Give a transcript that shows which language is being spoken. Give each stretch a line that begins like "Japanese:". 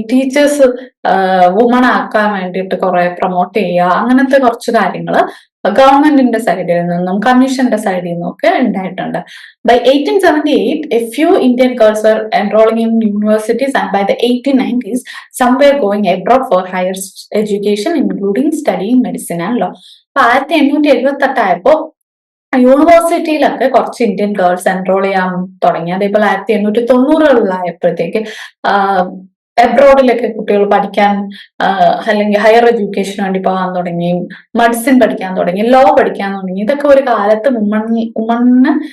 Malayalam: Teachers woman ആക്കാൻ വേണ്ടിയിട്ട് കുറെ പ്രൊമോട്ട് ചെയ്യുക, അങ്ങനത്തെ കുറച്ച് കാര്യങ്ങൾ ഗവൺമെന്റിന്റെ സൈഡിൽ നിന്നും കമ്മീഷന്റെ സൈഡിൽ നിന്നും ഒക്കെ ഉണ്ടായിട്ടുണ്ട്.
English: By 1878, a few Indian girls were enrolling in universities, and by the 1890s, some were going abroad for higher education, including studying medicine and law.
Malayalam: 1878 ആയപ്പോ യൂണിവേഴ്സിറ്റിയിലൊക്കെ കുറച്ച് ഇന്ത്യൻ ഗേൾസ് എൻറോൾ ചെയ്യാൻ തുടങ്ങി. അതേപോലെ 1890 എബ്രോഡിലൊക്കെ കുട്ടികൾ പഠിക്കാൻ, അല്ലെങ്കിൽ ഹയർ എഡ്യൂക്കേഷന് വേണ്ടി പോകാൻ തുടങ്ങി, മെഡിസിൻ പഠിക്കാൻ തുടങ്ങി, ലോ പഠിക്കാൻ തുടങ്ങി. ഇതൊക്കെ ഒരു കാലത്ത് വുമണിന്